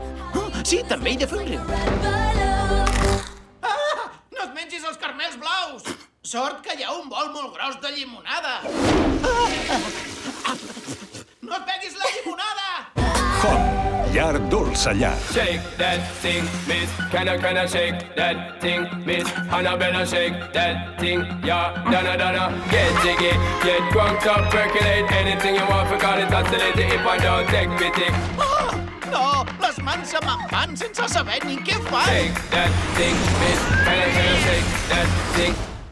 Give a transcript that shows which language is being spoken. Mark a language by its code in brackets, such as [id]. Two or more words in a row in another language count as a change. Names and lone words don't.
[ca] Sí, també he de fer un riu. No et mengis els carmels blaus! Sort que hi ha un bol molt gros de llimonada. No et beguis la llimonada! Hom, llar dolça llar. [en] Shake that thing, miss. Can I shake that thing, miss? Annabella, shake that thing, yeah. Donna, get jiggy, get drunk up, percolate anything you want, forgot it, oscillate it if I don't take pity. [ca] No, les mans se me'n van sense saber ni què faig. [en] Shake that thing, miss. Can I shake that thing?